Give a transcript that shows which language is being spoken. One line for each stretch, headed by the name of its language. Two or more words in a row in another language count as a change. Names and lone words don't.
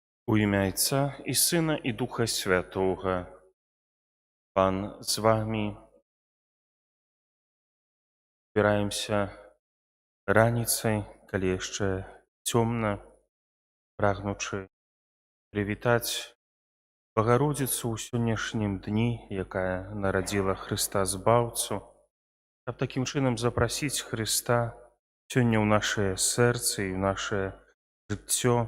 Ukrainian: У імя Отця і Сина, і Духа Святого. Пан з вами.
Belarusian: Збираемся раніцай, калі яшчэ цёмна, прагнучы прывітаць Багародзіцу ў сённяшнім дні, якая нарадзіла Хрыста Збаўцу, каб такім чынам запрасіць Хрыста сёння ў нашае сэрцы і ў нашае жыццё.